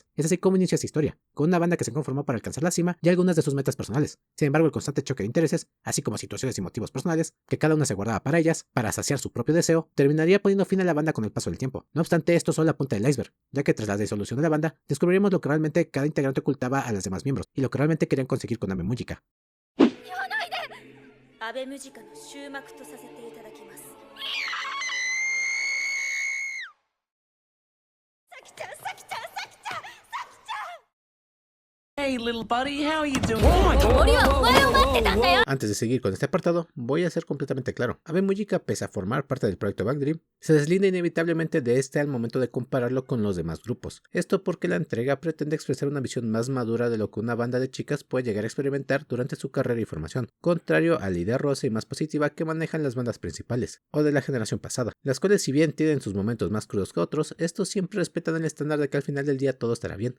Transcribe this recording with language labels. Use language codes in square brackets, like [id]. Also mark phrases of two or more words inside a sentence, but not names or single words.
[es] Es así como inicia esta historia, con una banda que se conformó para alcanzar la cima y algunas de sus metas personales. Sin embargo, el constante choque de intereses, así como situaciones y motivos personales, que cada una se guardaba para ellas, para saciar su propio deseo, terminaría poniendo fin a la banda con el paso del tiempo. No obstante, esto es solo la punta del iceberg, ya que tras la disolución de la banda, descubriremos lo que realmente cada integrante ocultaba a los demás miembros, y lo que realmente querían conseguir con Abe Mujika. [ja] アベムジカの終幕とさせていただきます。サキちゃん、サキちゃん、サキちゃん、サキちゃん。 [en] Hey, little buddy, how are you doing? [es] Antes de seguir con este apartado, voy a ser completamente claro. Abe Mujika, pese a formar parte del proyecto Bang Dream, se deslinda inevitablemente de este al momento de compararlo con los demás grupos. Esto porque la entrega pretende expresar una visión más madura de lo que una banda de chicas puede llegar a experimentar durante su carrera y formación, contrario a la idea rosa y más positiva que manejan las bandas principales, o de la generación pasada, las cuales si bien tienen sus momentos más crudos que otros, estos siempre respetan el estándar de que al final del día todo estará bien.